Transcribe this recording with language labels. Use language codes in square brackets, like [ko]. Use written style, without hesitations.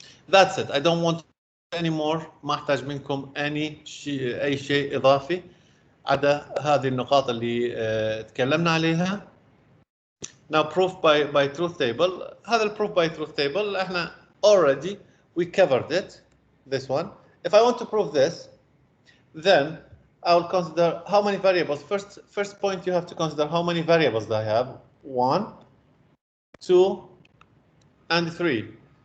[en] That's it. I don't want anymore. [ar] ما احتاج منكم اي شيء اضافي عدا هذه النقاط اللي تكلمنا عليها. [en] Now proof by truth table. [ar] هذا ال [en] proof by truth table احنا already we covered it. This one. If I want to prove this, then I will consider how many variables. First point you have to consider how many variables do I have. 1, 2, and 3.